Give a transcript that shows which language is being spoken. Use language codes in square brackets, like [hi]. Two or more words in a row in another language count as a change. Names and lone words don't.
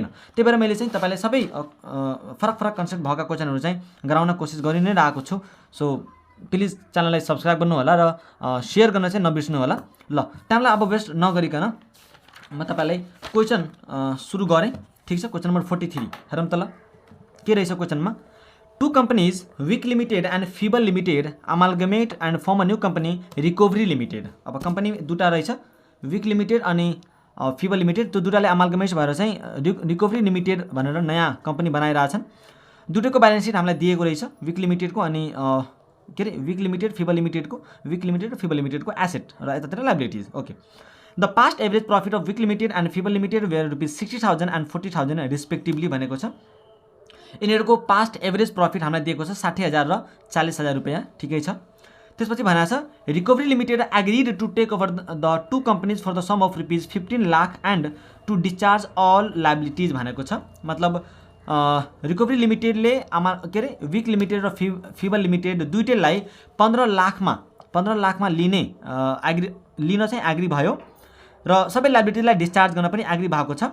[ne] त्यही भएर मैले चाहिँ तपाईलाई सबै फरक फरक कन्सेप्ट भएका क्वेशनहरु चाहिँ गराउन कोसिस गरि नै रहेको छु। [en] so please [ne] च्यानललाई सब्स्क्राइब गर्नु होला र शेयर गर्न चाहिँ नबिर्सनु होला। ल, टाइमलाई अब वेस्ट नगरिकन म तपाईलाई क्वेशन सुरु गरे। ठीक छ, [en] question number [ne] 43 हेरौँ त। ल, के रहेछ क्वेशनमा? [en] Two companies, Wick Limited and Fibel Limited, amalgamate and form a new company, Recovery Limited. [ne] अब कंपनी दुटा रहेछ, Wick Limited अनि Fibel Limited, त्यो दुटाले amalgamate भएर चाहिँ Recovery Limited भनेर नयाँ कंपनी बनाइरहेछन्। दुटैको ब्यालेन्स सिट हामीलाई दिएको रहेछ, Wick Limited को अनि के रे Wick Limited, Fibel Limited को, Wick Limited र Fibel Limited को एसेट र यतातिर लायबिलिटीज। [en] okay, the past average profit of Wick Limited and Fibel Limited were ₹60,000 and ₹40,000 respectively [ne] भनेको छ। यिनीहरूको [en] past average profit [ne] हामीलाई दिएको छ 60,000 र 40,000 रुपैयाँ, ठिकै छ। [en] त्यसपछि भनेको छ Recovery Limited agreed to take over the two companies for the sum of ₹15 lakh and to discharge all liabilities [ne] भनेको छ। मतलब रिकभरी लिमिटेडले के रे विक लिमिटेड र फिबल लिमिटेड दुईटैलाई 15 लाखमा लिने लिन चाहिँ एग्री भयो र सबै लायबिलिटीजलाई डिस्चार्ज गर्न पनि एग्री भएको छ।